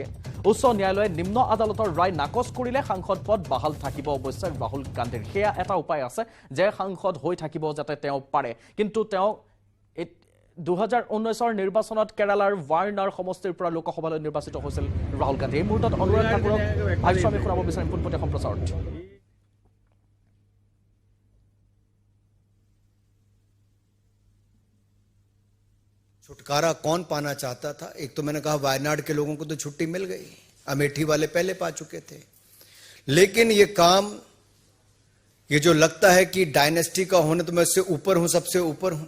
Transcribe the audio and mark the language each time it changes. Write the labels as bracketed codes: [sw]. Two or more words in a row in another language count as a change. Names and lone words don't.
[as] উচ্চ ন্যায়ালয়ে নিম্ন আদালতৰ ৰায় নাকচ কৰিলে সাংসদ পদ বাহাল থাকিব অৱশ্যে ৰাহুল গান্ধীৰ। সেয়া এটা উপায় আছে যে সাংসদ হৈ থাকিব যাতে তেওঁ পাৰে। কিন্তু তেওঁ 2019 নিৰ্বাচনত কেৰালাৰ ৱাইনাৰ সমষ্টিৰ পৰা লোকসভালৈ নিৰ্বাচিত হৈছিল ৰাহুল গান্ধী। এই মুহূৰ্তত অনুৰাগ ঠাকুৰক ভাষ্য আমি শুনাব বিচাৰিম পোনপটীয়া সম্প্ৰচাৰত। [hi] छुटकारा कौन पाना चाहता था? एक तो मैंने कहा वायनाड के लोगों को तो छुट्टी मिल गई, अमेठी वाले पहले पा चुके थे। लेकिन ये काम, ये जो लगता है कि डायनेस्टी का होने, तो मैं इससे ऊपर हूं, सबसे ऊपर हूं।